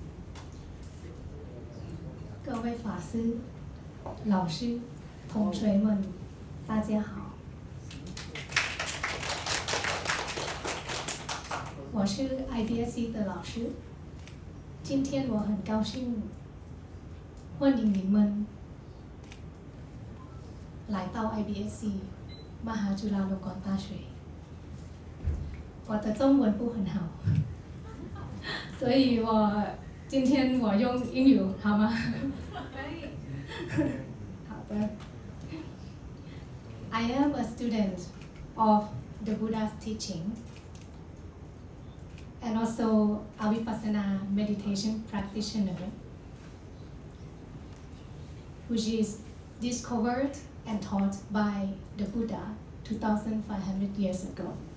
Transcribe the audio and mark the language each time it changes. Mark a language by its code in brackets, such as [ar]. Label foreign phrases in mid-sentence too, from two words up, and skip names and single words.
[zh] 各位法师、老师、同学们，大家好。我是 IBSC 的老师，今天我很高兴欢迎你们来到 IBSC มหาจุฬาลงกรณ์大学。我的中文不很好，所以今天我用英语好吗？可以。 [en] 好的。I am a student of the Buddha's teaching and also a Vipassana meditation practitioner, which is discovered and taught by the Buddha 2,500 years ago.